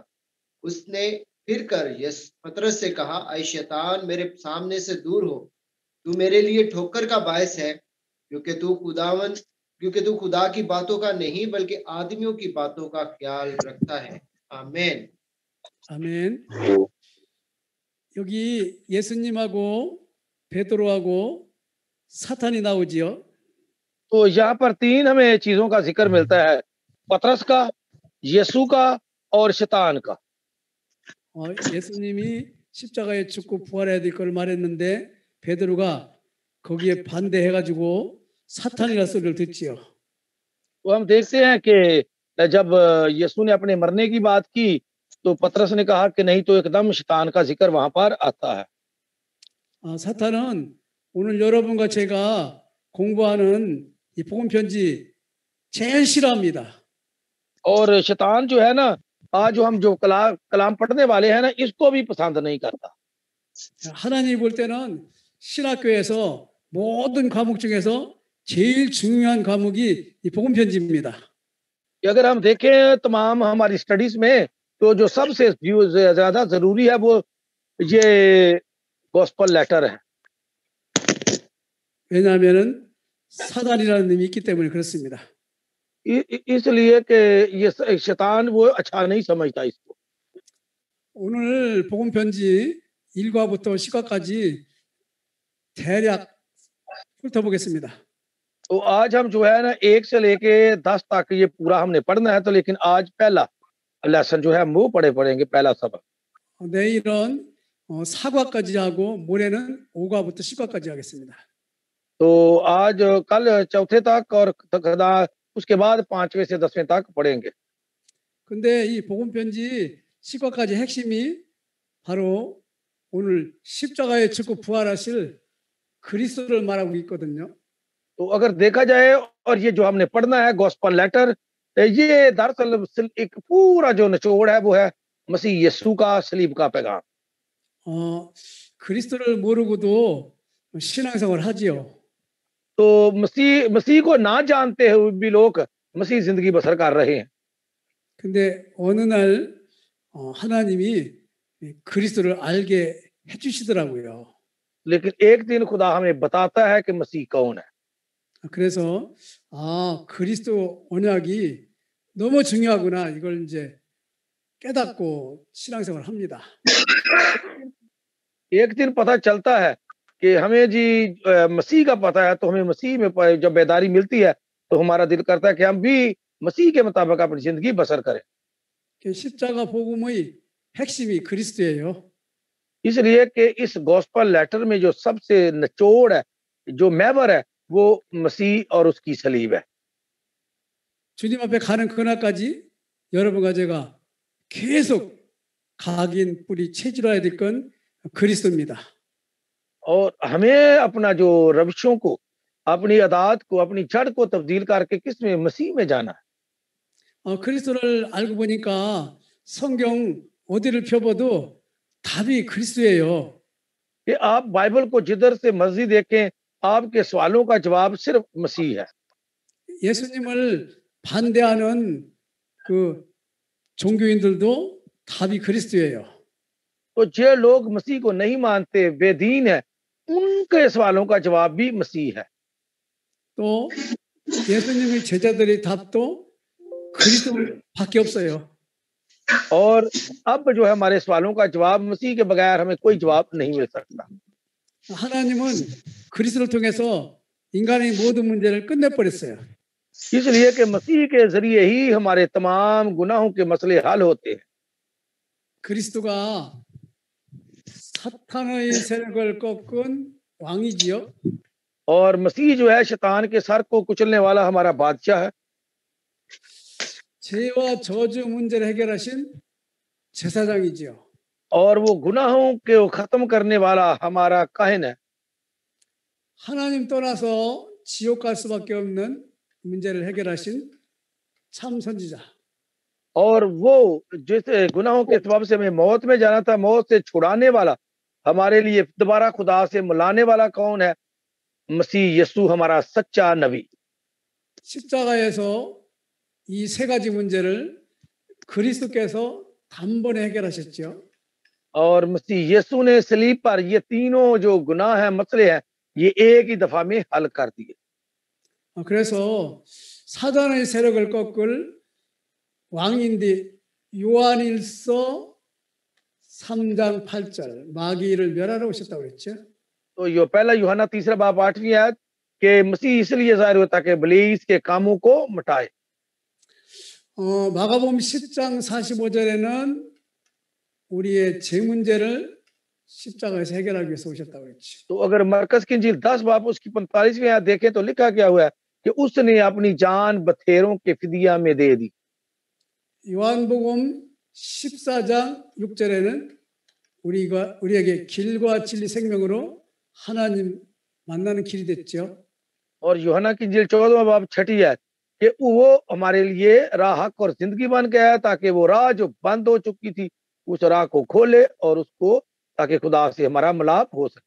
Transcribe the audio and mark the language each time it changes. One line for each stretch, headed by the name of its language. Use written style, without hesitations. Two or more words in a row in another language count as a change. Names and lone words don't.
Urdu: اس نے پھر کر پطرس سے کہا، اے شیطان، میرے سامنے سے دور ہو، تو میرے لیے ٹھوکر کا باعث ہے، کیونکہ تو خدا کی باتوں کا نہیں بلکہ آدمیوں کی باتوں کا خیال رکھتا ہے. आमीन।
Korean: 아멘. 여기 예수님하고 베드로하고 사탄이 나오지요.
Urdu: تو یہاں پر 3 ہمیں چیزوں کا ذکر ملتا ہے، پطرس کا، یسوع کا اور شیطان کا.
Korean: 예수님이 십자가에 죽고 부활해야 될 걸 말했는데 베드로가 거기에 반대해가지고 사탄이라 소리를 듣지요.
Urdu: تو ہم دیکھتے ہیں کہ جب یسوع نے اپنے مرنے کی بات کی تو پطرس نے کہا کہ نہیں، تو ایکدم شیطان کا ذکر وہاں پر آتا ہے.
Korean: 사탄은 오늘 여러분과 제가 공부하는 이 복음 편지 제일 싫어합니다.
Urdu: اور شیطان جو ہے نا، آج جو ہم کلام پڑھنے والے ہیں نا، اس کو بھی پسند نہیں کرتا.
Korean: 하나님이 볼 때는 신학교에서 모든 과목 중에서 제일 중요한 과목이 이 복음 편지입니다.
Urdu: اگر ہم دیکھیں تمام ہماری سٹڈیز میں تو جو سب سے زیادہ ضروری ہے وہ یہ
English: gospel letter
Urdu: ہے.
Korean: 왜냐하면은 사단이라는 놈이 있기 때문에 그렇습니다.
Urdu: اس لیے کہ یہ شیطان وہ اچھا نہیں سمجھتا اس کو.
Korean: 오늘 복음 편지 1과부터 10과까지 대략 훑어보겠습니다.
Urdu: تو آج ہم جو ہے نا 1 سے لے کے 10 تک یہ پورا ہم نے پڑھنا ہے، تو لیکن آج پہلا لیسن جو ہے ہم وہ پڑھیں گے، پہلا سبق.
Korean: 내일은 4과까지 하고 모레는 5과부터 10과까지 하겠습니다.
Urdu: تو آج کل چوتھے تک اور اس کے بعد 5ویں سے 10ویں تک پڑھیں گے.
Korean: 근데 이 복음 편지 10과까지 핵심이 바로 오늘 십자가에 죽고 부활하실 그리스도를 말하고 있거든요.
Urdu: تو اگر دیکھا جائے اور یہ جو ہم نے پڑھنا ہے
English: gospel letter,
Urdu: ، یہ دراصل ایک پورا جو نچوڑ ہے وہ ہے مسیح یسوع کا صلیب کا پیغام.
Korean: 그리스도를 모르고도 신앙생활을 하지요.
Urdu: تو مسیح کو نہ جانتے ہوئے بھی لوگ مسیح زندگی بسر کر رہے ہیں.
Korean: 근데 어느 날 하나님이 그리스도를 알게 해주시더라고요.
Urdu: لیکن ایک دن خدا ہمیں بتاتا ہے کہ مسیح کون ہے.
Korean: 그래서 그리스도 언약이 너무 중요하구나, 이걸 이제 깨닫고 신앙생활을 합니다.
Urdu: ایک دن پتا چلتا ہے کہ ہمیں جی مسیح کا پتا ہے، تو ہمیں مسیح میں جب بیداری ملتی ہے تو ہمارا دل کرتا ہے کہ ہم بھی مسیح کے مطابق اپنی زندگی بسر کریں.
Korean: 십자가 복음의 핵심이 그리스도예요.
Urdu: اس لیے کہ اس
English: gospel letter
Urdu: میں جو سب سے نچوڑ ہے، جو محور ہے، وہ مسیح اور اس کی صلیب ہے.
Korean: 주님 앞에 가는 그날까지 여러분과 제가 계속 각인 뿌리 체질화해야 될 건 그리스도입니다.
Urdu: اور ہمیں اپنا جو روشوں کو، اپنی عادت کو، اپنی جڑ کو تبدیل کر کے کس میں، مسیح میں جانا ہے.
Korean: 그리스도를 알고 보니까 성경 어디를 펴봐도 답이 그리스도예요.
Urdu: کہ آپ بائبل کو جدھر سے مرضی دیکھیں، آپ کے سوالوں کا جواب صرف مسیح ہے.
Korean: 예수님을 반대하는 그 종교인들도 답이 그리스도예요.
Urdu: تو جو لوگ مسیح کو نہیں مانتے، بے دین ہے، ان کے سوالوں کا جواب بھی مسیح ہے.
Korean: 또 예수님의 제자들의 답도 그리스도밖에 없어요.
Urdu: اور اب جو ہے ہمارے سوالوں کا جواب مسیح کے بغیر ہمیں کوئی جواب نہیں مل سکتا.
Korean: 하나님은 그리스도를 통해서 인간의 모든 문제를 끝내버렸어요.
Urdu: اس لیے کہ مسیح کے ذریعے ہی ہمارے تمام گناہوں کے مسئلے حل ہوتے ہیں.
Korean: 그리스도가 사탄의 세력을 꺾은 왕이지요.
Urdu: اور مسیح جو ہے شیطان کے سر کو کچلنے والا ہمارا بادشاہ ہے.
Korean: 죄와 저주 문제를 해결하신 제사장이지요.
Urdu: اور وہ گناہوں کو ختم کرنے والا ہمارا کاہن ہے.
Korean: 하나님 떠나서 지옥 갈 수밖에 없는 문제를 해결하신 참 선지자.
Urdu: اور وہ جیسے گناہوں کے سبب سے ہمیں موت میں جانا تھا، موت سے چھڑانے والا، ہمارے لیے دوبارہ خدا سے ملانے والا کون ہے? مسیح یسوع ہمارا سچا نبی.
Korean: 십자가에서 이 세 가지 문제를 그리스도께서 단번에 해결하셨죠.
Urdu: اور مسیح یسوع نے صلیب پر یہ تینوں جو گناہ ہے، مسئلے ہیں، یہ ایک ہی دفعہ میں حل کر دیے.
Korean: 그래서 사단의 세력을 꺾을 왕인데 요한일서 3장 8절 마귀를 멸하러 오셨다고 그랬죠.
Urdu: تو یو پہلا یوحنا 3 باب 8ویں آیت کہ مسیح اس لیے ظاہر ہوتا کہ ابلیس کے کاموں کو مٹائے.
Korean: 마가복음 10장 45절에는 우리의 죄 문제를 십자가에서 해결하기 위해서 오셨다고 그랬죠.
Urdu: تو اگر مرکز کی انجیل 10 باب اس کی 45ویں آیت دیکھیں تو لکھا گیا ہوا ہے کہ اس نے اپنی جان بتھیروں کے فدیہ میں دے دی.
Korean: 요한복음 14장 6절에는 우리에게 길과 진리 생명으로 하나님 만나는 길이 됐죠.
Urdu: اور یوحنا کی انجیل 14واں باب 6ٹھی آیت کہ وہ ہمارے لیے راہ حق اور زندگی بن گیا تاکہ وہ راہ جو بند ہو چکی تھی اس راہ کو کھولے اور اس کو تاکہ خدا سے ہمارا ملاپ ہو سکے.